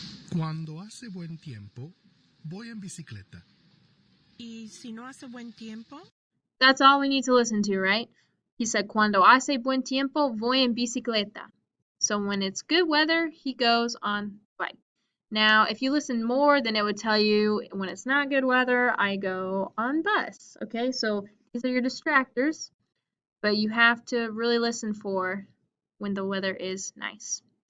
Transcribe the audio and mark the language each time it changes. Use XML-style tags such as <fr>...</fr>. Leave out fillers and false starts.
<es>Cuando hace buen tiempo, voy en bicicleta. ¿Y si no hace buen tiempo?</es> <en>That's all we need to listen to, right? He said,</en> <es>cuando hace buen tiempo, voy en bicicleta.</es> <en>So when it's good weather, he goes on bike. Now, if you listen more, then it would tell you when it's not good weather, I go on bus. Okay, so these are your distractors, but you have to really listen for when the weather is nice.</en>